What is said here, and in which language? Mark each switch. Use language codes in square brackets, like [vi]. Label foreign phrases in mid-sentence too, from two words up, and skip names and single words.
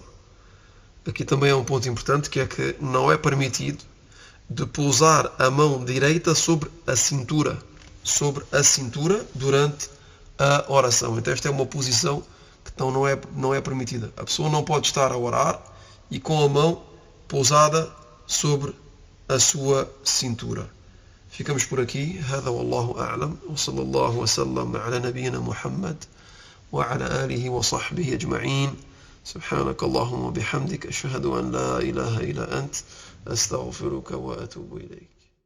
[pt] Aqui também é um ponto importante, que é que não é permitido de pousar a mão direita sobre a cintura durante a oração. Então esta é uma posição que então não é permitida. A pessoa não pode estar a orar e com a mão pousada sobre a sua cintura. Ficamos por aqui. [ar] هذا والله أعلم وصلى الله وسلم على نبينا محمد وعلى آله وصحبه أجمعين. سبحانك اللهم وبحمدك أشهد أن لا إله إلا أنت أستغفرك وأتوب إليك.